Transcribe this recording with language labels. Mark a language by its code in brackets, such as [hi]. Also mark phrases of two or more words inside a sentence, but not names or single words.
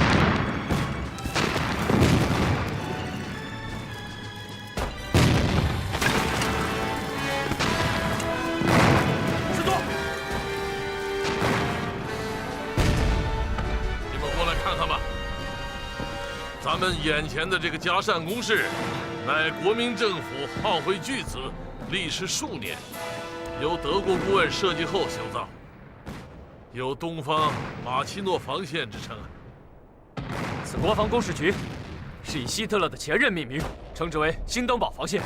[zh] 师座，你们过来看看吧。咱们眼前的这個嘉善工事，乃國民政府耗費巨資，歷時數年，由德國顧問設計後修造，有東方馬奇諾防線之稱。此國防工事局是以希特勒的前任命名，稱之為新登堡防線。